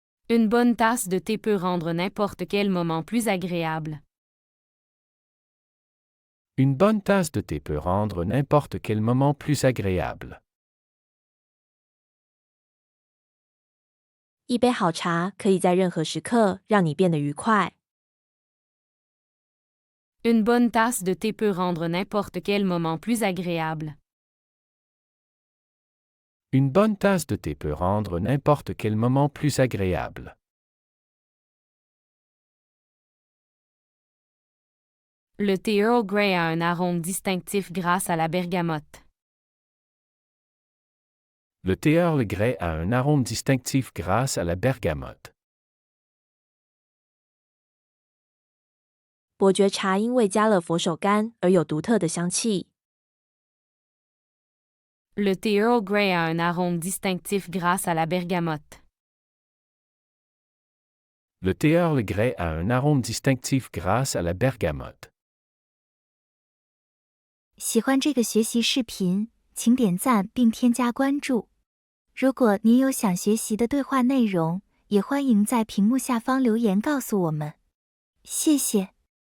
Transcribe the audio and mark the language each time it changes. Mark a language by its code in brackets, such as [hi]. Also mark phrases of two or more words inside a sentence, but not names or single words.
[fr] Une bonne tasse de thé peut rendre n'importe quel moment plus agréable. Une bonne tasse de thé peut rendre n'importe quel moment plus agréable. [zh] 一杯好茶可以在任何时刻让你变得愉快。 [fr] Une bonne tasse de thé peut rendre n'importe quel moment plus agréable. Une bonne tasse de thé peut rendre n'importe quel moment plus agréable. Le thé Earl Grey a un arôme distinctif grâce à la bergamote. Le thé Earl Grey a un arôme distinctif grâce à la bergamote. [zh] 伯爵茶因为加了佛手柑而有独特的香气。 [fr] Le thé Earl Grey a un arôme distinctif grâce à la bergamote. Le thé Earl Grey a un arôme distinctif grâce à la bergamote. [zh] 喜欢这个学习视频，请点赞并添加关注。如果您有想学习的对话内容，也欢迎在屏幕下方留言告诉我们。谢谢。